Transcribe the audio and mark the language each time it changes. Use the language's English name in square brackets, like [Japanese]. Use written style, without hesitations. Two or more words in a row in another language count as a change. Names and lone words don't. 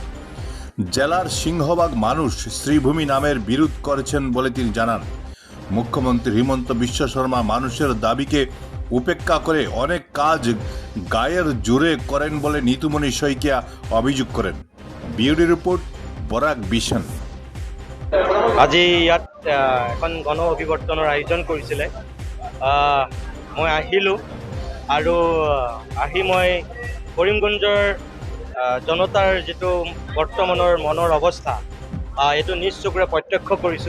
[Bangla] জেলার সিংহভাগ মানুষ শ্রীভূমি নামের বিরোধ করেছেন বলে তিনি জানান। মুখ্যমন্ত্রী হিমন্ত বিশ্ব শর্মা মানুষের দাবিকে উপেক্ষা করে অনেক কাজ গায়ের জোরে করেন বলে নিতুমণি শইকিয়া অভিযোগ করেন। বিউটি রিপোর্ট, বরাক বিশন। [Assamese] আজি ইয়াত এখন গণ অভিৱৰ্তনৰ আয়োজন কৰিছিলে। মই আহিলোঁ আৰু আহি মই কৰিমগঞ্জৰ জনতাৰ যিটো বৰ্তমানৰ মনৰ অৱস্থা এইটো নিজ চকুৰে প্ৰত্যক্ষ কৰিছোঁ।